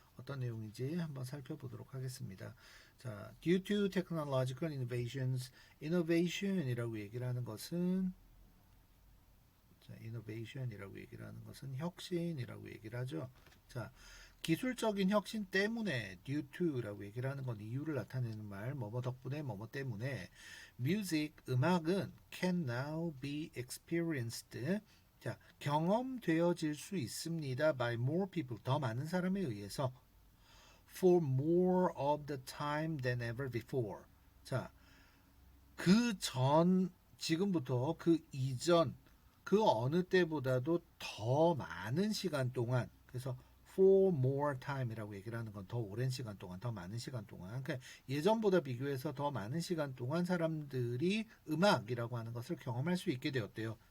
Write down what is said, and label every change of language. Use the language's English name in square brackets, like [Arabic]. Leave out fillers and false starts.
[Korean] 어떤 내용인지 한번 살펴보도록 하겠습니다. 자, due to technological innovations, innovation이라고 얘기를 하는 것은 innovation이라고 얘기를 하는 것은 혁신이라고 얘기를 하죠. 자, 기술적인 혁신 때문에 due to라고 얘기를 하는 건 이유를 나타내는 말, 뭐뭐 덕분에 뭐뭐 때문에 music, 음악은 can now be experienced. 자, 경험되어질 수 있습니다. [English] by more people, 더 많은 사람에 의해서 for more of the time than ever before. [Korean] 자, 그 전, 지금부터 그 이전, 그 어느 때보다도 더 많은 시간 동안, 그래서 for more time이라고 얘기를 하는 건 더 오랜 시간 동안, 더 많은 시간 동안, 그러니까 예전보다 비교해서 더 많은 시간 동안 사람들이 음악이라고 하는 것을 경험할 수 있게 되었대요.